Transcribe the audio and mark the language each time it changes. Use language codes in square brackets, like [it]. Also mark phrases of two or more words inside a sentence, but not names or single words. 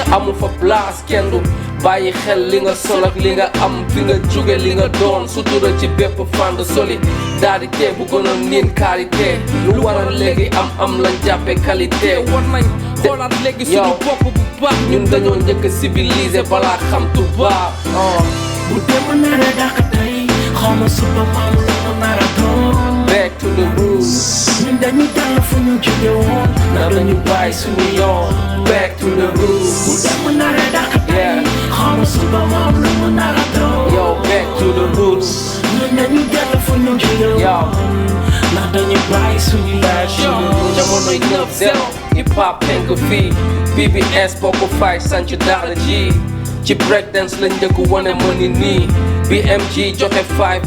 [wo] amul fa place kenn du bàyyi xel li nga sol ak li nga am fi nga jóge li nga doon sutura ci bépp fànn soli daal di tee bu gënoon niin qualité lu waral léegi am lañ jàppe qualité war nañ xoolaat léegi suñu bopp bu baax ñun dañoo njëkk a civilisé balaa xam tubaab bu démb nar a dàq tey xawma suba maam lu mu nar a doon [en] back to the roots [wo] ñun dañu dal fu ñu jóge woon na dañu bàyyi suñu yoon [en] back to the [wo] bu [en] roots [wo] démb nar a dàq tey xawma suba maam lu mu nar a doon [en] yo back to the roots [wo] ñun dañu dal fu ñu jóge woon ndax dañu bàyyi suñu yoon jamonoy 9-0 [en] hip hop [wo] penk fii BBS bokk fay sanc daara ji ci breakdance lañ njëkk wane mëni nii BMG joxe 5